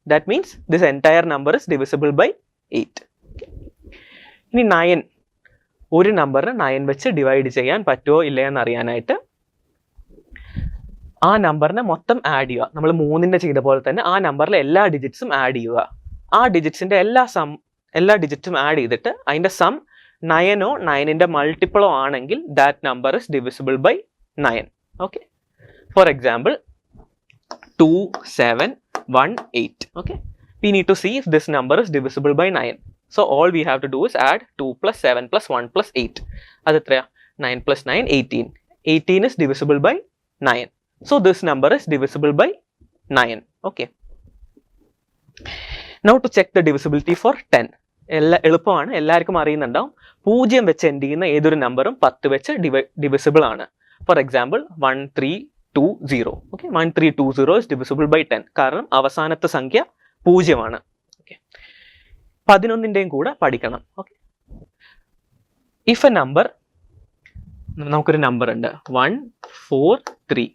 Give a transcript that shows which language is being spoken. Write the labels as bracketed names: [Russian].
[English] That means this entire number is divisible by 8. [Malayalam] ഇനി 9, ഒരു നമ്പറിന് 9 വെച്ച് ഡിവൈഡ് ചെയ്യാൻ പറ്റുമോ ഇല്ല എന്ന് അറിയാനായിട്ട് ആ നമ്പറിനെ മൊത്തം ആഡ് ചെയ്യുക. നമ്മൾ 3ന്റെ ചെയ്ത പോലെ തന്നെ ആ നമ്പറിലെ എല്ലാ ഡിജിറ്റ്സും ആഡ് ചെയ്യുക. ആ ഡിജിറ്റ്സിന്റെ എല്ലാ ഡിജിറ്റും ആഡ് ചെയ്തിട്ട് അതിന്റെ സം 9 9ന്റെ മൾട്ടിപ്പിളോ ആണെങ്കിൽ [English] That number is divisible by 9. [Malayalam] Okay, for example 2 7 1 8. [English] Okay, we need to see if this number is divisible by 9. So all we have to do is add 2 + 7 + 1 + 8. That's 9 + 9 18. 18 is divisible by 9. So this number is divisible by 9. Okay, now to check the divisibility for 10. [Malayalam] എളുപ്പമാണ്, എല്ലാവർക്കും അറിയുന്നുണ്ടാവും. 0 വെച്ച് end ചെയ്യുന്ന ഏതൊരു നമ്പറും 10 വെച്ച് divisible ആണ്. For example 1320. Okay, [English] 1320 is divisible by 10 [Malayalam] കാരണം അവസാനത്തെ സംഖ്യ 0 ആണ്. ഓക്കെ, 11ന്റെയും കൂടെ പഠിക്കണം. ഓക്കെ, [English] if a number, [Malayalam] നമുക്കൊരു നമ്പർ ഉണ്ട് 1 4 3.